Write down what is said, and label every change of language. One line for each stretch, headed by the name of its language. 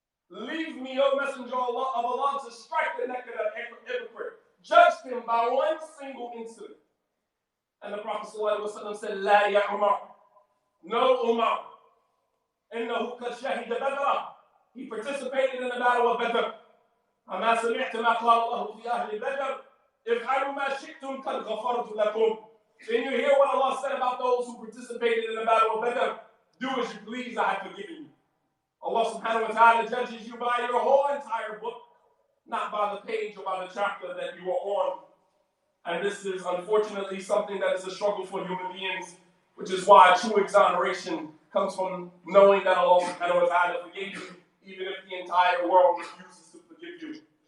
English: Leave me, O Messenger of Allah, to strike the neck of that hypocrite. Judged him by one single incident. And the Prophet ﷺ said,
Arabic: La ya Umar.
English: No, Umar.
Arabic: إنه قد شهد بدرا.
English: He participated in the battle of Badr.
Arabic: أما سمعت ما قال الله في أهل بدر افعلوا ما شئتم قد غفرت لكم.
English: Then you hear what Allah said about those who participated in the battle of Badr. Do as you please, I have forgiven you. Allah subhanahu wa ta'ala judges you by your whole entire book, not by the page or by the chapter that you are on. And this is unfortunately something that is a struggle for human beings, which is why true exoneration comes from knowing that Allah subhanahu wa ta'ala forgave you, even if the entire world refuses to forgive you.